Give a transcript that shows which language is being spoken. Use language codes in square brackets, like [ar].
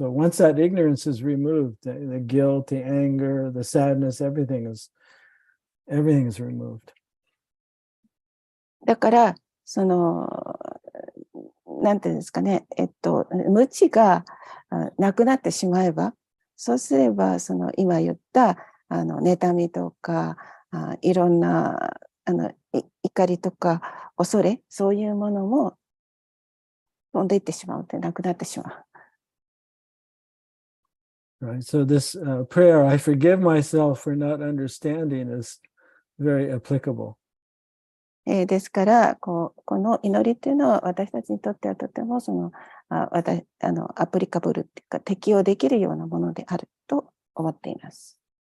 [en] So once that ignorance is removed, the guilt, the anger, the sadness, everything is removed. [ja] だからそのなんていうんですかね、無知がなくなってしまえば、そうすればその今言った妬みとかいろんな怒りとか恐れ、そういうものも飛んでいってしまうってなくなってしまう。 [en] Right. So this prayer, I forgive myself for not understanding, is very applicable. [ja] ですからこの祈りというのは私たちにとってはとてもそのアプリカブルっていうか適用できるようなものであると思っています。